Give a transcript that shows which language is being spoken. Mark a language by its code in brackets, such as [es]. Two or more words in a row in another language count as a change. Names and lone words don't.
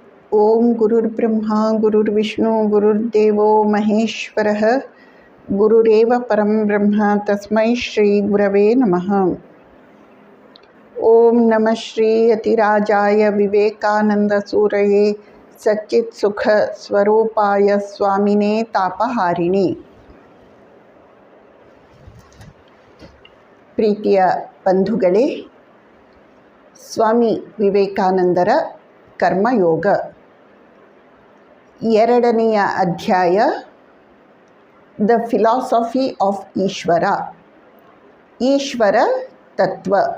[sa] ಓಂ ಗುರುರ್ಬ್ರಹ್ಮ ಗುರುರ್ವಿಷ್ಣು ಗುರುರ್ದೇವೋ ಮಹೇಶ್ವರಃ ಗುರುರೇವ ಪರಂ ಬ್ರಹ್ಮ ತಸ್ಮೈ ಶ್ರೀ ಗುರವೇ ನಮಃ. ಓಂ ನಮಃ ಶ್ರೀ ಯತಿರಾಜಾಯ ವಿವೇಕಾನಂದ ಸೂರಯೇ ಸಚ್ಚಿತ್ ಸುಖ ಸ್ವರೂಪಾಯ ಸ್ವಾಮಿನೇ ತಾಪಹಾರಿಣಿ. [kn] ಪ್ರೀತಿಯ ಬಂಧುಗಳೇ, ಸ್ವಾಮಿ ವಿವೇಕಾನಂದರ ಕರ್ಮಯೋಗ 2ನೆಯ ಅಧ್ಯಾಯ, ದ ಫಿಲಾಸಫಿ ಆಫ್ ಈಶ್ವರ, ಈಶ್ವರ ತತ್ವ.